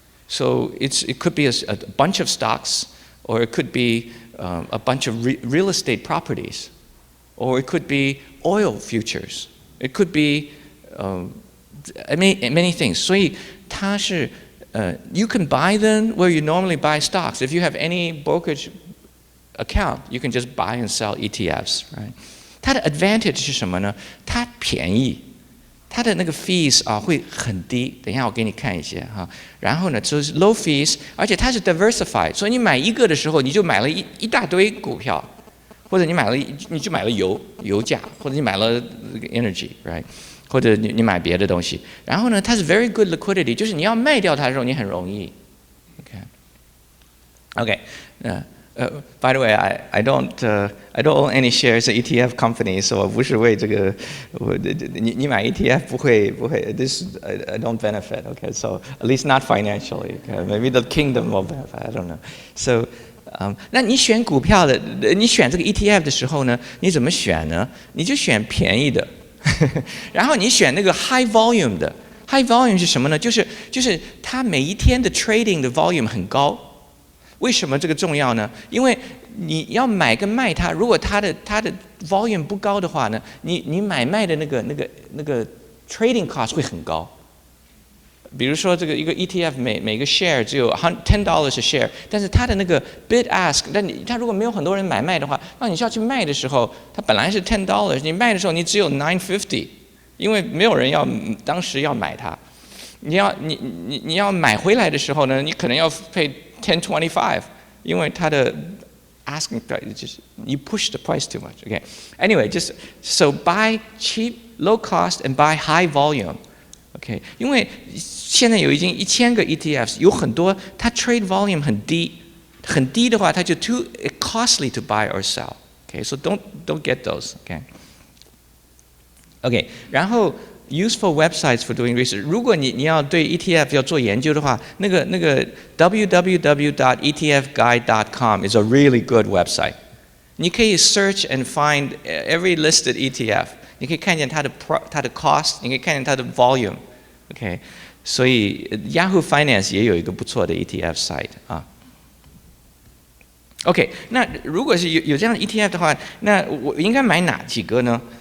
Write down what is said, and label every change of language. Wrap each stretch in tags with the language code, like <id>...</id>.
<en>So it could be a bunch of stocks, or it could be a bunch of real estate properties, or it could be oil futures. It could be many things.</en> <zh>所以它是</zh> <en>you can buy them where you normally buy stocks. If you have any brokerage account, you can just buy and sell ETFs, right?</en> <zh>它的 advantage 是什么呢？它便宜，它的那个 fees 会很低。等一下我给你看一些哈。然后呢，就是 low fees， 而且它是 diversified， 所以你买一个的时候，你就买了一大堆股票，或者你就买了油价，或者你买了 energy，right？或者你买别的东西。然后呢，它是 very good liquidity， 就是你要卖掉它的时候，你很容易。</zh> <en>Okay. By the way, I don't own any shares in ETF companies, so</en> <zh>我不是为这个你买 ETF 不会</zh> <en>this I don't benefit. Okay, so at least not financially. Okay, maybe the kingdom will benefit. I don't know.</en> <zh>So 那你选股票的，你选这个 ETF 的时候呢，你怎么选呢？你就选便宜的，然后你选那个 high volume 的。 High volume 是什么呢？就是它每一天的 trading 的 volume 很高。为什么这个重要呢？因为你要买跟卖它，如果它的 volume 不高的话呢，你买卖的那个 trading cost 会很高。比如说这个一个 ETF 每个 share 只有$10 a share， 但是它的那个 bid ask， 它如果没有很多人买卖的话，那你需要去卖的时候，它本来是$10， 你卖的时候你只有$9.50，因为没有人当时要买它。你要买回来的时候呢，你可能要pay $10.25， 因为它的 asking price 就是</zh> <en>you push the price too much. Okay. Anyway, just so buy cheap, low cost, and buy high volume. Okay.</en> <zh>因为现在已经1000个 ETFs， 有很多它 trade volume 很低的话，它就</zh> <en>too costly to buy or sell. Okay. So don't get those. Okay. Okay.</en> <zh>然后</zh> <en>useful websites for doing research.</en> <zh>如果你要对 ETF 要做研究的话，那个</zh> <en>www.etfguide.com is a really good website.</en> <zh>你可以</zh> <en>search and find every listed ETF.</en> <zh>你可以看见它的 cost， 你可以看见它的 volume. Okay. 所以 Yahoo Finance 也有一个不错的 ETF site 啊。 OK， 那如果是有这样的 ETF 的话，那我应该买哪几个呢？</zh>